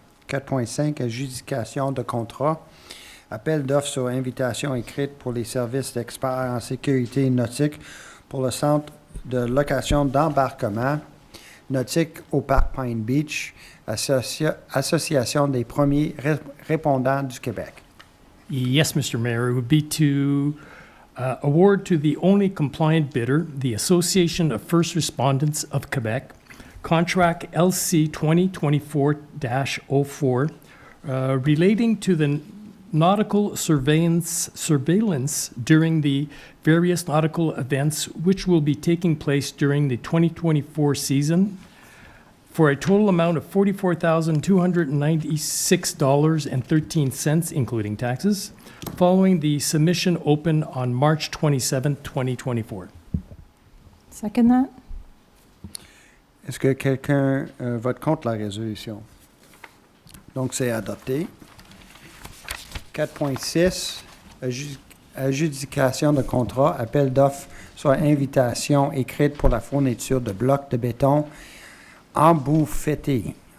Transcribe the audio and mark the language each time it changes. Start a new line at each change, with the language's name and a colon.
French: 4.5, adjudication de contrat. Appel d'offres sur invitation écrite pour les services d'experts en sécurité nautique pour le centre de location d'embarquement nautique au parc Pine Beach, Association des premiers répondants du Québec.
English: Yes, Mr. Mayor, it would be to award to the only compliant bidder, the Association of First Respondents of Quebec, contract LC 2024-04, relating to the nautical surveillance during the various nautical events which will be taking place during the 2024 season, for a total amount of $44,296.13, including taxes, following the submission open on March 27, 2024. Second that.
French: Est-ce que quelqu'un vote contre la résolution? Donc, c'est adopté. 4.6, adjudication de contrat, appel d'offres sur invitation écrite pour la fourniture de blocs de béton embouffettés.